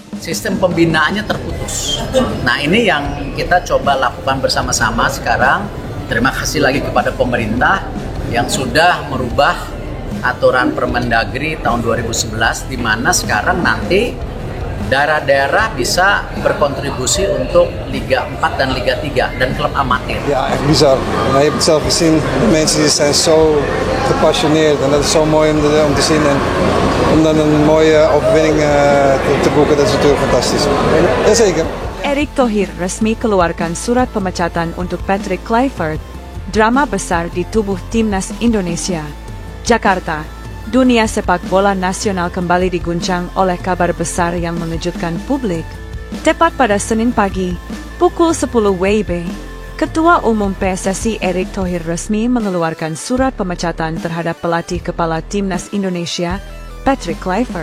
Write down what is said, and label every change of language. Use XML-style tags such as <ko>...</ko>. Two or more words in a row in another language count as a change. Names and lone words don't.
<id>sistem pembinaannya terputus. Nah, ini yang kita coba lakukan bersama-sama sekarang. Terima kasih lagi kepada pemerintah yang sudah merubah aturan Permendagri tahun 2011, di mana sekarang nanti daerah-daerah bisa berkontribusi untuk Liga 4 dan Liga 3 dan klub amatir.</id> <nl>Ja, echt bizar. Je hebt het zelf gezien, de mensen die zijn zo gepassioneerd en dat is zo mooi om te zien. En om dan een mooie overwinning te boeken, dat is natuurlijk fantastisch. Jazeker.</nl> <id>Erick Thohir resmi keluarkan surat pemecatan untuk Patrick Kluivert. Drama besar di tubuh Timnas Indonesia. Jakarta, dunia sepak bola nasional kembali diguncang oleh kabar besar yang mengejutkan publik. Tepat pada Senin pagi, pukul 10 WIB, Ketua Umum PSSI Erick Thohir resmi mengeluarkan surat pemecatan terhadap pelatih kepala Timnas Indonesia, Patrick Kluivert.</id>